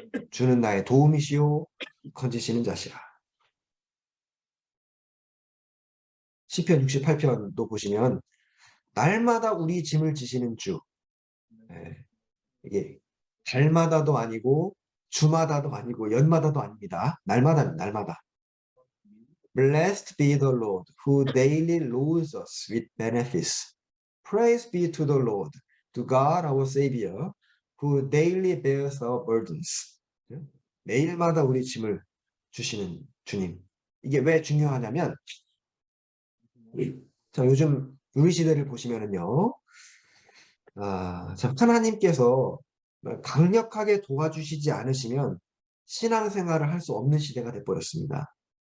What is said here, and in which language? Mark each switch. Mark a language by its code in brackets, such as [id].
[ko] 주는 나의 도움이시오 건지시는 자시라. 시편 68편도 보시면 날마다 우리 짐을 지시는 주. 이게 달마다도 아니고 주마다도 아니고 연마다도 아닙니다. 날마다. [en] Blessed be the Lord who daily loads us with benefits. Praise be to the Lord, to God our Savior, who daily bears our burdens. [ko] 매일마다 우리 짐을 주시는 주님. 이게 왜 중요하냐면 자, 요즘 우리 시대를 보시면은요. 자, 하나님께서 강력하게 도와주시지 않으시면 신앙생활을 할 수 없는 시대가 돼버렸습니다.